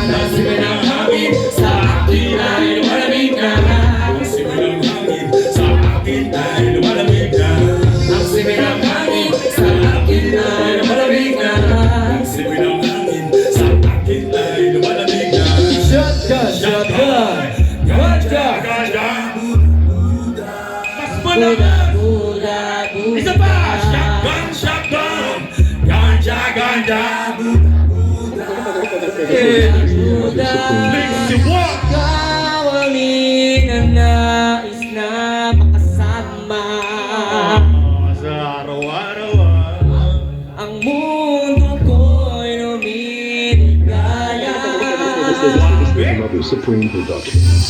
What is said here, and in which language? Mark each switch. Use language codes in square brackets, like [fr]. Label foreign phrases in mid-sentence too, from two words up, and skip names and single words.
[tl] Ang simoy ng hangin sa akin ay lumalamig na. Ang simoy ng hangin sa akin ay lumalamig na. Ang simoy ng hangin sa akin ay lumalamig na. Ang simoy ng hangin sa akin ay lumalamig na. [en] Shotgun, shotgun. Ganja, Ganja! [tl] Mas buda, malakas! buda, buda. Isa pa! [en] Shotgun! Shotgun! Ganja, ganja, Buda, Makes you walk! [tl] ikaw ang ninanais na makasama. Sa araw-araw Ang mundo ko'y lumiligaya. [en] Another Supreme Productions.